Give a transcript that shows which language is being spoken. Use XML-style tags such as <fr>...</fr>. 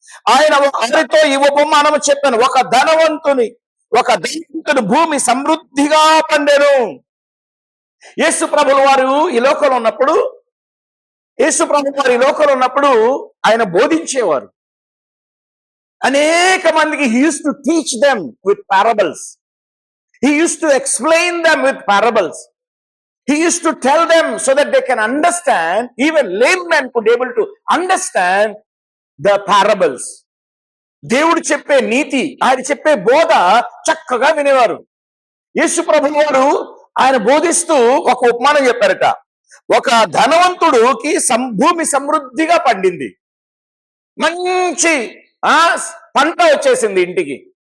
<te>ఆయన అతనితో ఈ ఉపమానము చెప్పాను. ఒక ధనవంతుని భూమి సమృద్ధిగా పండెను. యేసు ప్రభుల వారు ఈ లోకంలో ఉన్నప్పుడు యేసు ప్రభు వారి లోకంలో ఉన్నప్పుడు ఆయన బోధించేవారు. అనేక మందికి</te> <en>he used to teach them with parables. He used to explain them with parables. He used to tell them so that they can understand. Even laymen could able to understand the parables.</en> <te>దేవుడు చెప్పే నీతి, ఆయన చెప్పే బోధ చక్కగా వినేవారు. యేసు ప్రభు వారు ఆయన బోధిస్తూ ఒక ఉపమానం చెప్పారట. ఒక ధనవంతుడికి భూమి సమృద్ధిగా పండింది, మంచి పంట వచ్చేసింది ఇంటికి.</te>